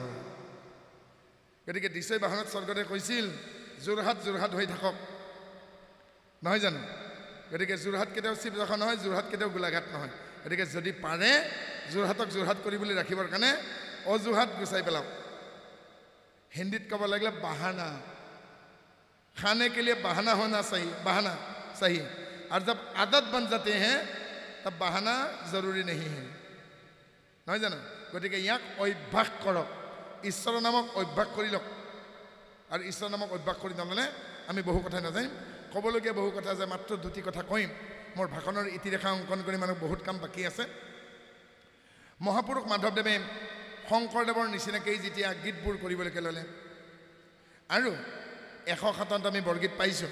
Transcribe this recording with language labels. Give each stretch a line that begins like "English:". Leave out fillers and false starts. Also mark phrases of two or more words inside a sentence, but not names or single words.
Assamese: গতিকে দিচৈ বাহনত স্বৰ্গদেৱে কৈছিল যোৰহাট যোৰহাট হৈ থাকক, নহয় জানো? গতিকে যোৰহাট কেতিয়াও শিৱসাগৰ নহয়, যোৰহাট কেতিয়াও গোলাঘাট নহয়। গতিকে যদি পাৰে যোৰহাটক যোৰহাট কৰিবলৈ ৰাখিবৰ কাৰণে অজুহাত গুচাই পেলাওক। হিন্দীত ক'ব লাগিলে বাহানা।
Hindi: खाने के लिए बहाना होना सही, बहाना सही। और जब आदत बन जाते हैं तब बहाना जरूरी नहीं है,
Assamese: নহয় জানো? গতিকে ইয়াক অভ্যাস কৰক, ঈশ্বৰৰ নামক অভ্যাস কৰি লওক। আৰু ঈশ্বৰৰ নামক অভ্যাস কৰি নল'লে আমি বহু কথা নাজানিম। ক'বলগীয়া বহু কথা যে মাত্ৰ দুটি কথা কৈম। মোৰ ভাষণৰ ইতিৰেখা অংকন কৰি মানুহ বহুত কাম বাকী আছে। মহাপুৰুষ মাধৱদেৱে শংকৰদেৱৰ নিচিনাকৈ যেতিয়া গীতবোৰ কৰিবলৈকে ল'লে আৰু ১০৭ত আমি বৰগীত পাইছোঁ।